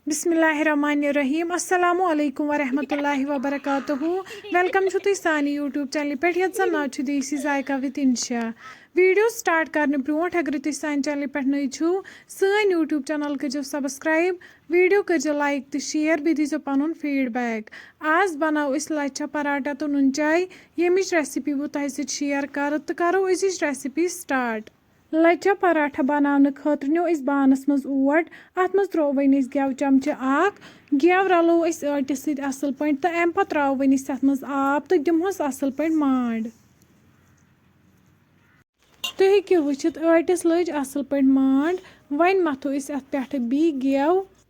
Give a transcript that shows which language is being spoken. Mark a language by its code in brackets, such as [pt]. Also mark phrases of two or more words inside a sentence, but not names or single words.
[ar] بسم الله الرحمن الرحيم السلام عليكم ورحمة الله وبركاته [ks] वेलकम छु तुई सानी यूट्यूब चैनल पे यत जन नाव छु देसी जायका विद इंशा वीडियो स्टार्ट करने ब्रोट अगर तुई सानी चैनल पे नई छु सन यूट्यूब चैनल करो सब्सक्राइब वीडियो करो लाइक तो शेयर भी दीजो पनुन फीडबैक आज बनाओ इस लच्छा पराठा तो नुन चाय यमिच रेसिपी वो तह सत शेयर कर तो करो इस रेसिपी स्टार्ट लच्छा पराठा बनाने खतर नो बानस मज ओट अत मज त्रो वन गेव चमचे गेव रलो आटिस सत असल पे तो अम पे त्रो वन अत मज आब तो दिमहस असल पे मांड तुम हेक्यो वुचित आटिस लज असल पे मांड वन मथो अत पे बी गेव